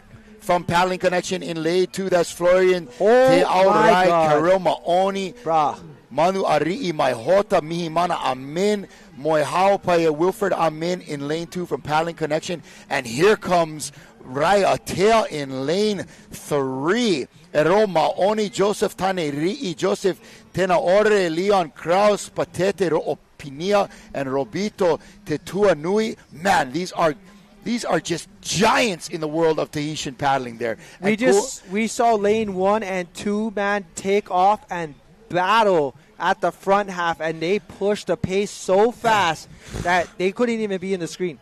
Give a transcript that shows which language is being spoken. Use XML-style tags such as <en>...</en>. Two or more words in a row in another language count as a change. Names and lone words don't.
<en>From Paddling Connection in lane 2, that's Florian Te my Aurai, God. Karel Maoni, Manu Ari'i, Maihota, Mihimana Amin, Moihao Paya, Wilfred Amin in lane 2 from Paddling Connection. And here comes Raiatea in lane 3. Ero Maoni, Joseph Tane Ri'i, Joseph Tenaore, Leon Kraus, Patete Ro'opinia, and Robito Tetua Nui. Man, these are just giants in the world of Tahitian paddling there. We saw lane 1 and 2, man, take off and battle at the front half, and they pushed the pace so fast that they couldn't even be in the screen.</en>